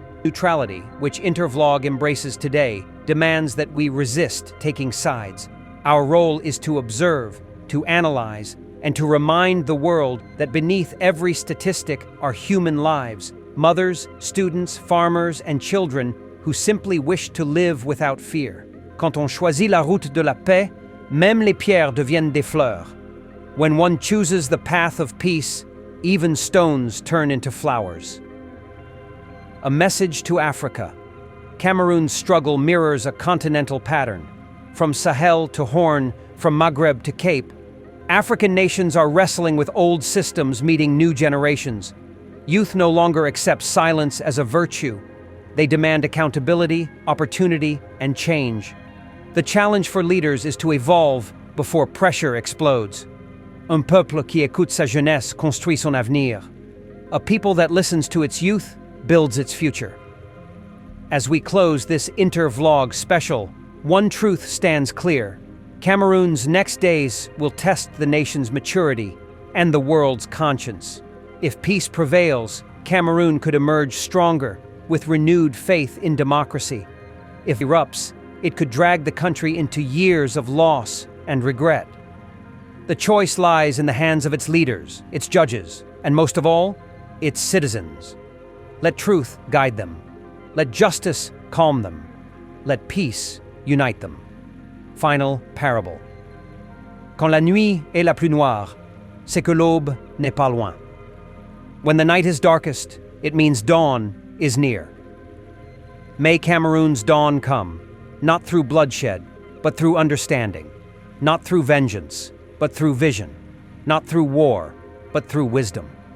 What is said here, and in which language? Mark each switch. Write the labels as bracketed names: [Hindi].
[English] Neutrality, which Intervlog embraces today, demands that we resist taking sides. Our role is to observe, to analyze, and to remind the world that beneath every statistic are human lives, mothers, students, farmers, and children who simply wish to live without fear. [French] Quand on choisit la route de la paix, même les pierres deviennent des fleurs. [English] When one chooses the path of peace, even stones turn into flowers. A message to Africa. Cameroon's struggle mirrors a continental pattern. From Sahel to Horn, from Maghreb to Cape, African nations are wrestling with old systems meeting new generations. Youth no longer accept silence as a virtue. They demand accountability, opportunity, and change. The challenge for leaders is to evolve before pressure explodes. [French] Un peuple qui écoute sa jeunesse construit son avenir. [English] A people that listens to its youth builds its future. As we close this Intervlog special, one truth stands clear. Cameroon's next days will test the nation's maturity and the world's conscience. If peace prevails, Cameroon could emerge stronger, with renewed faith in democracy. If it erupts, it could drag the country into years of loss and regret. The choice lies in the hands of its leaders, its judges, and most of all, its citizens. Let truth guide them. Let justice calm them. Let peace unite them. Final parable. [French] Quand la nuit est la plus noire, c'est que l'aube n'est pas loin. [English] When the night is darkest, it means dawn is near. May Cameroon's dawn come, not through bloodshed, but through understanding, not through vengeance, but through vision, not through war, but through wisdom.